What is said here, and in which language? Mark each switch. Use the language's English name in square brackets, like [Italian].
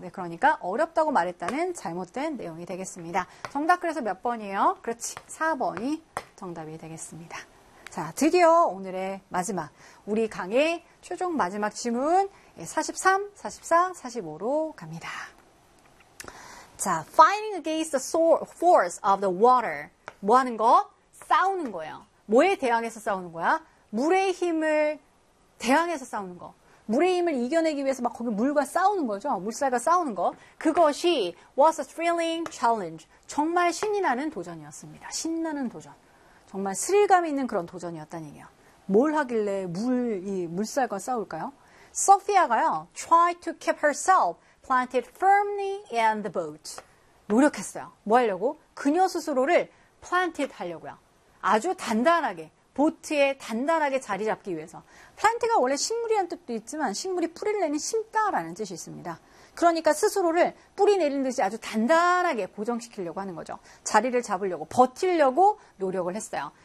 [Korean] 네, 그러니까 어렵다고 말했다는 잘못된 내용이 되겠습니다. 정답 그래서 몇 번이에요? 그렇지, 4번이 정답이 되겠습니다. 자, 드디어 오늘의 마지막, 우리 강의 최종 마지막 지문 43, 44, 45로 갑니다. [English] 자, fighting against the force of the water. [Korean] 뭐 하는 거? 싸우는 거예요. 뭐에 대항해서 싸우는 거야? 물의 힘을 대항해서 싸우는 거. 물의 힘을 이겨내기 위해서 막 거기 물과 싸우는 거죠. 물살과 싸우는 거. 그것이 [English] was a thrilling challenge. [Korean] 정말 신이 나는 도전이었습니다. 신나는 도전. 정말 스릴감이 있는 그런 도전이었다는 얘기예요. 뭘 하길래 물살과 싸울까요? 소피아가요. [English] Try to keep herself planted firmly in the boat. [Korean] 노력했어요. 뭐 하려고? 그녀 스스로를 planted 하려고요. 아주 단단하게, 보트에 단단하게 자리 잡기 위해서. plant가 원래 식물이란 뜻도 있지만 식물이 뿌리를 내는 심다라는 뜻이 있습니다. 그러니까 스스로를 뿌리 내린 듯이 아주 단단하게 고정시키려고 하는 거죠. 자리를 잡으려고, 버틸려고 노력을 했어요.